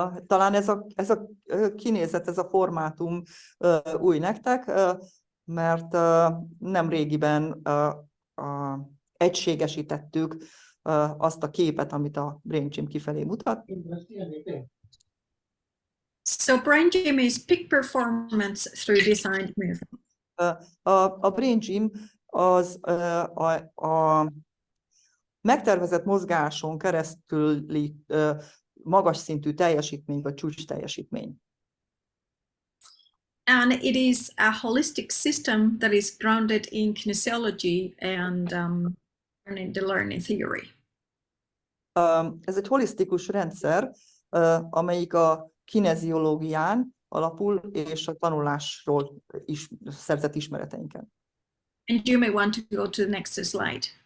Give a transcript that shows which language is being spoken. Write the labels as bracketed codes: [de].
[hu] Talán ez a kinézet, ez a formátum új nektek, mert nem régiben egységesítettük azt a képet, amit a Brain Gym kifelé mutat. [en] So Brain Gym is peak performance through designed movement. [hu] A Brain Gym az a megtervezett mozgáson keresztüli magas szintű teljesítmény vagy csúcs teljesítmény. [en] And it is a holistic system that is grounded in kinesiology and the learning theory. [hu] Ez egy holisztikus rendszer, amelyik a kineziológián alapul, és a tanulásról is szerzett ismereteinken. [en] And you may want to go to the next slide.